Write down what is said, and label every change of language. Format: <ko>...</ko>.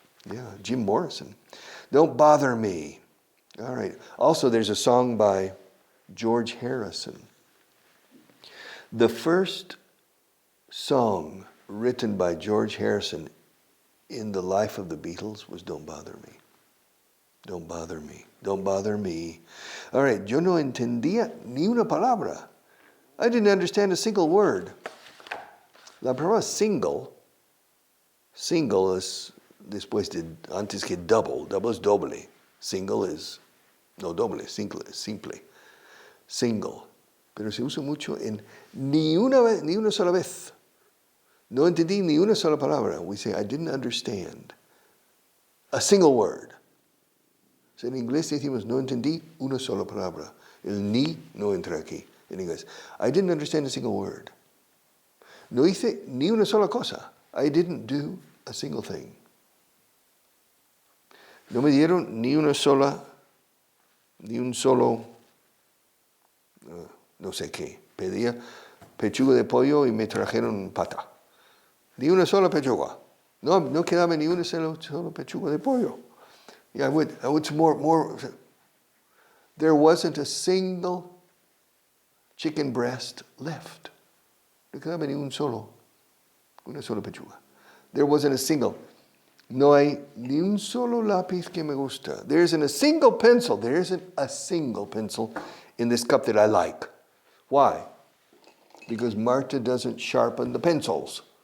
<en>Yeah, Jim Morrison. Don't bother me. All right. Also, there's a song by George Harrison. The first song written by George Harrison in the life of the Beatles was Don't Bother Me. Don't bother me. Don't bother me. All right.</en> <es>Yo no entendía ni una palabra.</es> <en>I didn't understand a single word.</en> <es>La palabra single es después de, antes que double. Double es doble. Single es, no doble, simple. Single. Pero se usa mucho en ni una sola vez. No entendí ni una sola palabra.</es> <en>We say, I didn't understand a single word.</en> <es>So en inglés decimos, no entendí una sola palabra. El ni no entra aquí en inglés.</es> <en>I didn't understand a single word.</en> <es>No hice ni una sola cosa.</es> <en>I didn't do a single thing.</en> <es>No me dieron ni un solo, no sé qué. Pedía pechuga de pollo y me trajeron pata. Ni una sola pechuga. No quedaba ni una sola pechuga de pollo.</es> <en>Yeah, I would more. There wasn't a single chicken breast left. No quedaba ni una sola pechuga. There wasn't a single.</en> <es>No hay ni un solo lápiz que me gusta.</es> <en>There isn't a single pencil. There isn't a single pencil in this cup that I like. Why? Because Marta doesn't sharpen the pencils.</en>